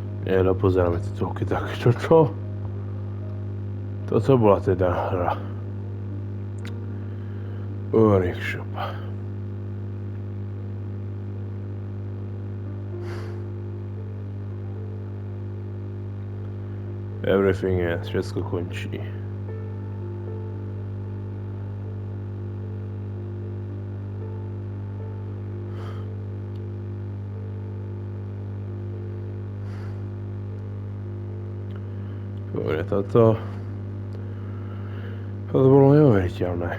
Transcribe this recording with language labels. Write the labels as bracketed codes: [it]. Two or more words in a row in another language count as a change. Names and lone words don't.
[sk] Pozeráme titulky, tak čo? Toto bola teda hra. [en] Workshop. Everything else, [sk] všetko končí. Dobre, toto bolo neuveriteľné.